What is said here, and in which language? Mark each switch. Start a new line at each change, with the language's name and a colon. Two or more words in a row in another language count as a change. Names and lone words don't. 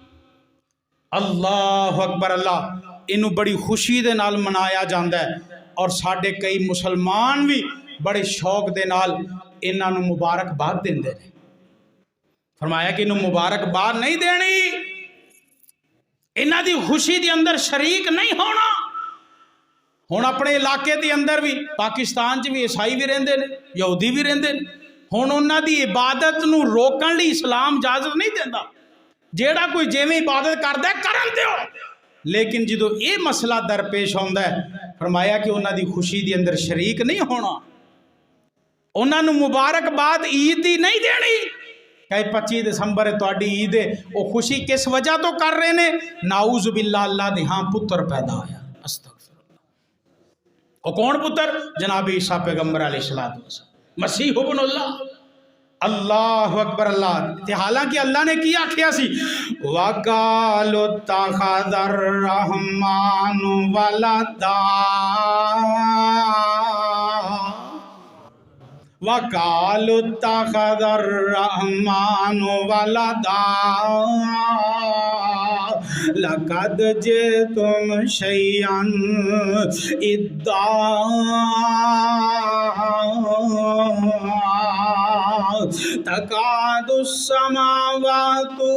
Arabic: اللہ اکبر
Punjabi: اللہ انہوں بڑی خوشی دے نال منایا جاندا ہے اور ساڈے کئی مسلمان بھی بڑے شوق دے نال انہاں نوں مبارکباد دیندے نے فرمایا کہ انہوں مبارکباد نہیں دینی انہاں دی خوشی دے اندر شریک نہیں ہونا ہن اپنے علاقے دے اندر بھی پاکستان چ بھی عیسائی بھی رہندے نے یہودی بھی رہندے نے ہن انہاں دی عبادت نوں روکن لئی اسلام اجازت نہیں دیندا جیڑا کوئی جویں عبادت کردا ہے کرن دیو لیکن جدو یہ مسئلہ درپیش ہوندا ہے فرمایا کہ انہاں دی خوشی دی اندر شریک نہیں ہونا انہاں نوں مبارکباد عید دی نہیں دینی کہ 25 دسمبر تہاڈی عید ہے وہ خوشی کس وجہ تو کر رہے نے
Arabic: نعوذ باللہ
Punjabi: اللہ دے ہاں پتر پیدا ہویا
Arabic: استغفر اللہ
Punjabi: وہ کون پتر جناب عیسیٰ پیغمبر علیہ السلام
Arabic: مسیح ابن اللہ اللہ اکبر
Punjabi: اللہ تے حالانکہ اللہ نے کیا کیا سی
Arabic: وَقَالُوا اتَّخَذَ الرَّحْمَنُ وَلَدًا وَقَالُوا اتَّخَذَ الرَّحْمَنُ وَلَدًا لَقَدْ جِئْتُمْ شَيْئًا إِدًّا تكاد السماوات